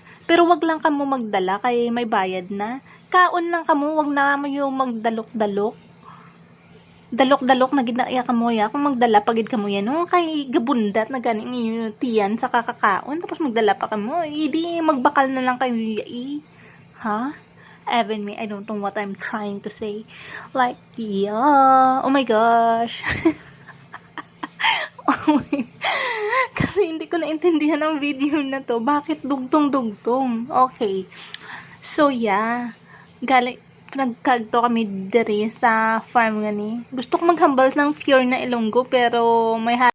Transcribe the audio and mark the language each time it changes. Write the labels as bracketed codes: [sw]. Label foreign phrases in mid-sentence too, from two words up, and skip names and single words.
[hil] Pero wag lang kamo magdala kay may bayad na. Kaon lang kamo, wag na mo yung magdalok-dalok. Dalok-dalok na gid na iya kamo ya. Kung magdala pagid kamo yan, no? Kay gabundat na ganing inyo tiyan sa kakakaon. Tapos magdala pa kamo. Hindi magbakal na lang kayo Ha? [en] Even me, I don't know what I'm trying to say. Like, yeah. Oh my gosh. [tl] Kasi hindi ko naintindihan ang video na to. Bakit dugtong-dugtong? [en] Okay. So, yeah. [hil] Nagkagto kami diri sa farm nga ni. Gusto ko maghambal ng pure na Ilonggo pero may